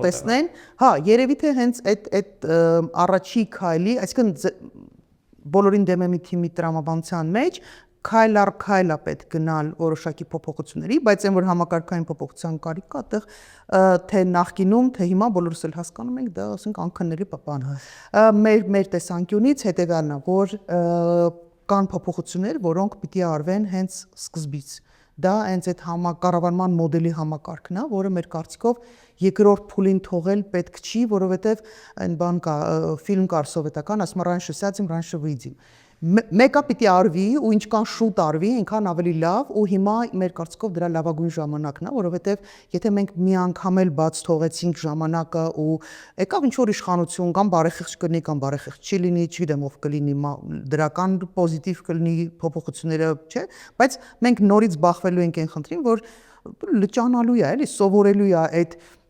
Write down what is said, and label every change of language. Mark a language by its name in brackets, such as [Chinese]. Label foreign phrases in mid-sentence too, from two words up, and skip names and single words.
[Armenian] կտեսնեն հա երևի թե հենց այդ առաջի քայլի այսինքն բոլորին դեմ է մի թիմի տրամաբանության մեջ քայլ առ քայլ է պետք գնալ որոշակի փոփոխությունների, բայց այն որ համակարգային փոփոխության կարիք կա, այդտեղ թե նախկինում, թե հիմա բոլորս էլ հասկանում ենք, դա ասենք անքննելի բան է։ Մեր տեսանկյունից հետևյալն է, որ կան փոփոխություններ, որոնք պիտի արվեն հենց սկզբից։ Դա հենց այդ կառավարման մոդելի համակարգն է, որը մեր կարծիքով երկրորդ փուլին թողել պետք չի, որովհետև այն բան կա, ֆիլմ կար սովետական, ասում [Russian] раньше сядем, раньше выйдем։ [Armenian] Մեկը պիտի արվի ու ինչքան շուտ արվի, այնքան ավելի լավ ու հիմա մեր կարծիքով դրա լավագույն ժամանակն է, որովհետև եթե մենք մի անգամ էլ բաց թողեցինք ժամանակը ու եկավ ինչ որ իշխանություն կամ բարեխիղճ կլինի կամ բարեխիղճ չի լինի, չգիտեմ ով կլինի, դրական պոզիտիվ կլինի փոփոխությունները, չէ, բայց մենք նորից բախվելու ենք այն խնդրին, որ լճանալու է, էլի սովորելու է այդ